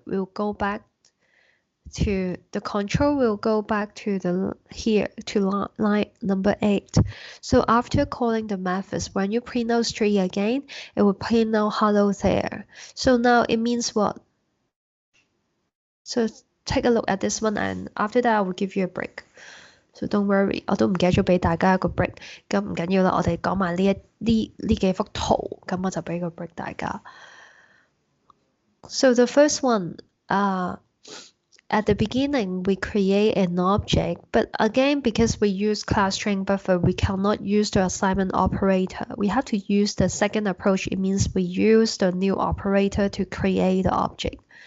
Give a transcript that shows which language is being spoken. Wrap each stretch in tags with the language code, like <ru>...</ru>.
<en>We'll go back to the control will go back to the here to line number 8. So after calling the methods, when you print out string again, it will print out hello there. So now it means what? So take a look at this one, and after that I will give you a break. So don't worry，</en> <yue>我都唔記得咗俾大家一個 break，咁唔緊要啦，我哋講埋呢幾幅圖，咁我就俾個 break 大家。</yue> <en>So the first one, at the beginning we create an object, but again because we use class string buffer, we cannot use the assignment operator. We have to use the second approach. It means we use the new operator to create the object.</en>